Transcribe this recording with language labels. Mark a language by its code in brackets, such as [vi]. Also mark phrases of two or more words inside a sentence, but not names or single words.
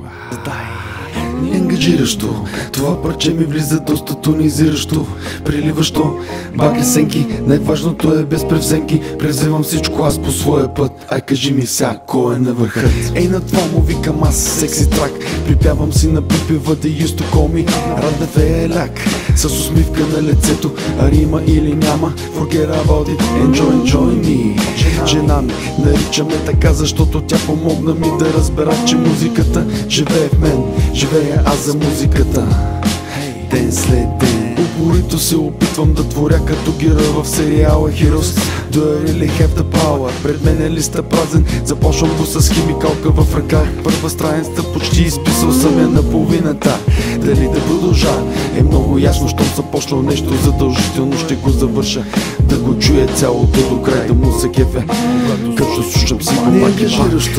[bg] Ангажиращо, това парче ми влиза доста тонизиращо, приливащо, багри сенки, най-важното е без превземки. Превземам всичко аз по своя път, ай кажи ми ся, кой е на върха? Ей на това му викам аз секси трак, припявам си на припева [en] They used to call me [bg] Радев Еляк, с усмивка на лицето, а рима или няма, [en] forget about it, enjoy me. [bg] Жена ми наричаме така, защото тя помогна ми да разбера, че музиката живее в мен, живея аз за музиката. Ден след ден упорито се опитвам да творя като героя в сериала Heroes. [en] Do I really have the power? [bg] Пред мен е листа празен, започвам го с химикалка в ръка. Първа страница почти изписал съм я на половината. Дали да продължа е много ясно, щом съм почнал нещо задължително ще го завърша. Да го чуя цялото до край, да му се кефе, като слушам си го ангажиращо.